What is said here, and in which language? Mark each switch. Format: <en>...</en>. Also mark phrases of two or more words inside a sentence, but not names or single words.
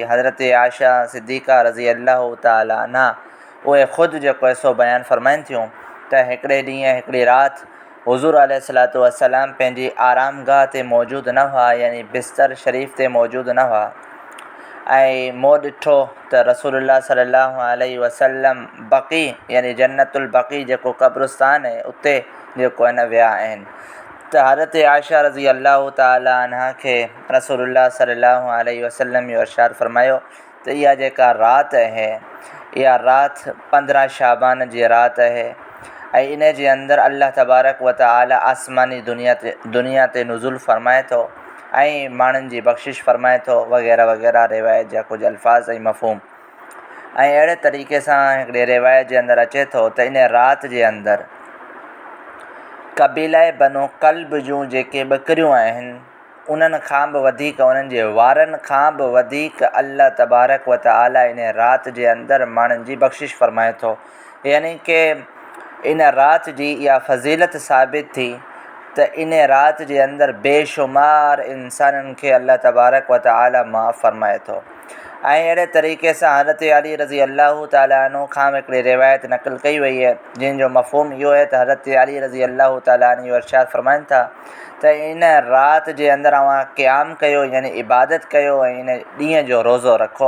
<sd>हज़रत आयशा सिद्दीक़ा</sd> <ar>رضي الله تعالى عنها</ar> <sd>उहे ख़ुदि जेको सो बयानु फ़रमाइनि थियूं त हिकिड़े ॾींहुं हिकिड़ी राति हुज़ूर</sd> <ar>عليه الصلاة والسلام</ar> <sd>पंहिंजी आरामगाह ते मौजूदु न हुआ, यानी बिस्तर शरीफ़ ते मौजूदु न हुआ ऐं मूं ॾिठो त रसूलुल्लाह</sd> <ar>صلى الله عليه وسلم</ar> <sd>बक़ी यानी जन्नतुल बक़ी जेको क़ब्रिस्तान आहे उते जेको आहे न विया आहिनि। त हज़रत आयशा</sd> <ar>رضي الله تعالى عنها</ar> <sd>खे रसूलुल्लाह</sd> <ar>صلى الله عليه وسلم</ar> <sd>इहो इरशाद फ़रमायो त इहा जेका राति आहे इहा राति 15 शाबान जी राति आहे ऐं इन जे अंदरि अल्लाह</sd> <ar>تبارك وتعالى</ar> <sd>आसमानी दुनिया ते नुज़ुल फ़रमाए थो ऐं माण्हुनि जी बख़्शिश फ़रमाए थो वग़ैरह वग़ैरह रिवायत जा कुझु अल्फाज़ ऐं मफ़हूम। ऐं अहिड़े तरीक़े सां हिकिड़े रिवायत जे अंदरि अचे थो त इन राति जे अंदरि क़बीला बनु कल्ब जूं जेके ॿकरियूं आहिनि उन्हनि खां बि वधीक, उन्हनि जे वारनि खां बि वधीक अल्लाह</sd> <ar>تبارك وتعالى</ar> <sd>इन राति जे अंदरि माण्हुनि जी बख़्शिश फ़रमाए थो। यानी कि इन राति जी इहा फ़ज़ीलत साबित थी त इन राति जे अंदरि बेशुमार इंसाननि खे अल्लाह</sd> <ar>تبارك وتعالى</ar> <sd>माफ़ फ़रमाए थो। ऐं अहिड़े तरीक़े सां हज़रत अली</sd> <ar>رضي الله تعالى عنه</ar> <sd>खां हिकिड़ी रिवायत नक़ल कई वई आहे जंहिंजो मफ़हूम इहो आहे त हज़रत अली</sd> <ar>رضي الله تعالى عنه</ar> <sd>इरशाद फ़रमाइनि था त इन राति जे अंदरि अव्हां क़याम कयो यानी इबादत कयो ऐं इन ॾींहं जो रोज़ो रखो।</sd>